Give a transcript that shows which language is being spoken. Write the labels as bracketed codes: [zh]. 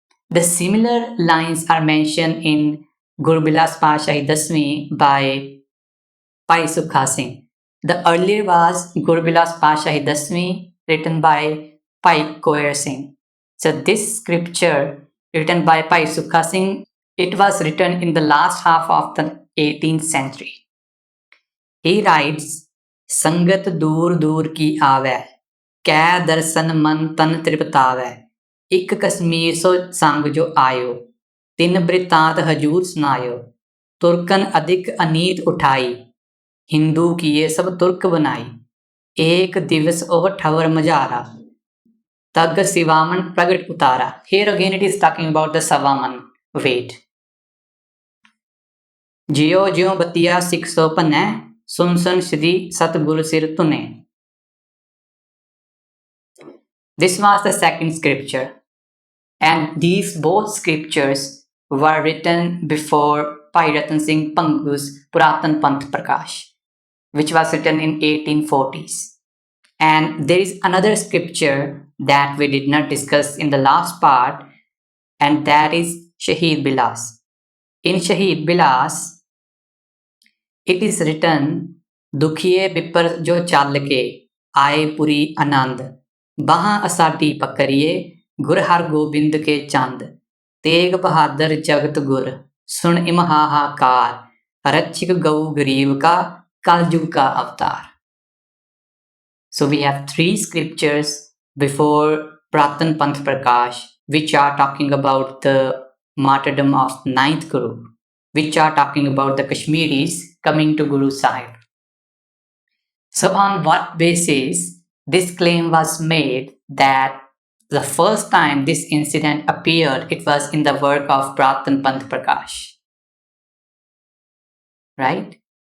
[en] The similar lines are mentioned in Guru Bilas Pashahi Dasmi by Pai Sukha Singh. The earlier was Guru Bilas Pashahi Dasmi, written by Pai Koyer Singh. So this scripture written by Pai Sukha Singh, it was written in the last half of the 18th century. He writes, [bra] संगत दूर दूर की आवे कै दर्शन मन तन तृप्तावे एक कश्मीर सो संग जो आयो तिन वृतांत हजूर सुनायो तुर्कन अधिक अनीत उठाई हिंदू किए सब तुर्क बनाई एक दिवस ओह ठवर मजारा तग सिवामन प्रगट उतारा. [en] Here again it is talking about the Savaman weight. [bra] जियो ज्यो बतिया सिख सो भन्नै सुन सुन श्री सतगुरु सिर धुने. [en] This was the second scripture, and these both scriptures were written before Bhai Ratan Singh Bhangu's Puratan Panth Prakash, which was written in 1840s. And there is another scripture that we did not discuss in the last part, and that is Shaheed Bilas. In Shaheed Bilas, it is written, [bra] दुखिए विपर जो चल के आए पुरी आनंद बाहां असाडी पकड़िए गुर हर गोबिंद के चंद तेग बहादुर जगत गुर सुन इम हाहाकार रक्षक गौ गरीब का कलयुग का अवतार. [en] So we have 3 scriptures before Pratan Panth Prakash, which are talking about the martyrdom of 9th Guru, which are talking about the Kashmiris coming to Guru Sahib. So on what basis this claim was made that the first time this incident appeared, it was in the work of Pratan Panth Prakash, right?